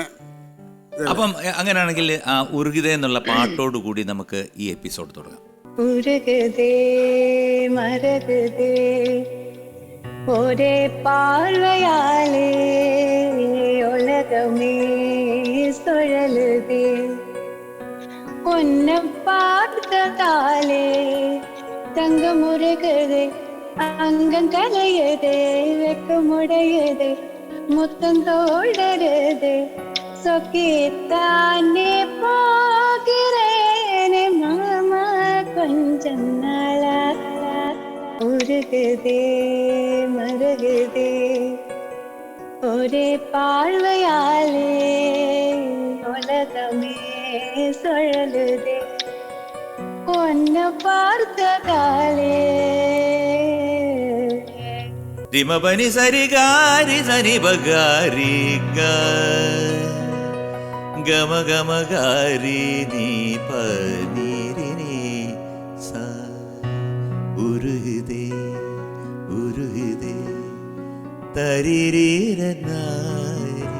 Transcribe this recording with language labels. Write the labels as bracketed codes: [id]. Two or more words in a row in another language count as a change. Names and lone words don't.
[ml] അപ്പം അങ്ങനെയാണെങ്കിൽ ആ ഉറുകിതേ എന്നുള്ള പാട്ടോട് കൂടി നമുക്ക് ഈ എപ്പിസോഡ് തുടങ്ങാം. [ta] உருகுதே மருகுதே ஒரே பார்வையாலே உலகமே சுழலுதே ஒன்ன பார்த்ததாலே தங்கம் உருகுதே அங்கம் கலையுதே வெக்கமுடையுதே முத்தம் தோடருதே சொக்கித்தானே போகிறேனே மாமா கொஞ்சம் நாளா உருகுதே மருகுதே ஒரே பார்வையாலே உலகமே சுழலுதே ஒன்ன பார்த்ததாலே. ദിമപനി സരിഗാരി സരി ബഗാരി ഗമ ഗമ ഗാരി നീ പനീരി നീ സ ഉരുഹിതേ തരിരീരനാരി.